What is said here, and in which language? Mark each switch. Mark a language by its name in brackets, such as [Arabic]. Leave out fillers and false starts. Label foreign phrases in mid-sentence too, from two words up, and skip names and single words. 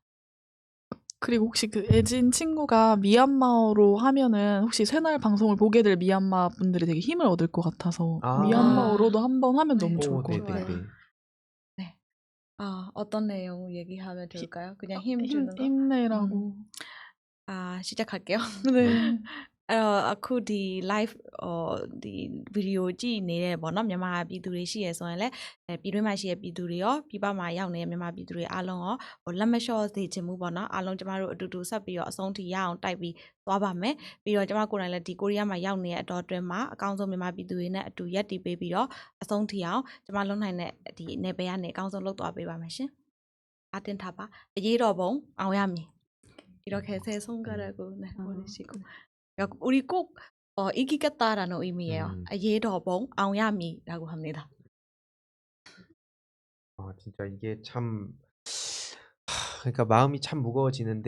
[Korean] 그리고 혹시 그 애진 친구가 미얀마어로 하면은 혹시 새날 방송을 보게 될 미얀마 분들이 되게 힘을 얻을 것 같아서 아. 미얀마어로도 한번 하면 너무 네. 좋을 것 네, 같아요. 네, 네. 어떤 내용 얘기하면 될까요? 그냥 힘 주는 거? 힘내라고. 시작할게요. 네. [Burmese] အခုဒီ live ဒီ video ကြည့်နေတဲ့ပေါ့နော်မြန်မာပြည်သူတွေရှိရဆိုရင်လည်းပြည်တွင်းမှာရှိတဲ့ပြည်သူတွေရောပြည်ပမှာရောက်နေတဲ့မြန်မာ ပြည်သူတွေအားလုံးရောလက်မလျှော့စေချင်ဘူးပေါ့နော်အားလုံးကျမတို့အတူတူဆက်ပြီးတော့အဆုံးထိရအောင်တိုက်ပြီးသွားပါမယ်ပြီးတော့ကျမကိုယ်တိုင်လည်းဒီကိုရီးယားမှာရောက်နေတဲ့အတော်အတွင်းမှာအကောင်းဆုံးမြန်မာပြည်သူတွေနဲ့အတူရက်တည်ပေးပြီးတော့အဆုံးထိအောင်ကျမလုံးနိုင်တဲ့ဒီနယ်ပယ်ကနေအကောင်းဆုံးလုပ်သွားပေးပါမယ်ရှင်အားတင်ထားပါအရေးတော်ပုံအောင်ရမည် [Korean] 이렇게 세 손가락으로 네, 보내시고 우리 꼭 이기겠다라는 의미예요. 예더봉 아우야미라고 합니다. 진짜 이게 참 그러니까 마음이 참 무거워지는데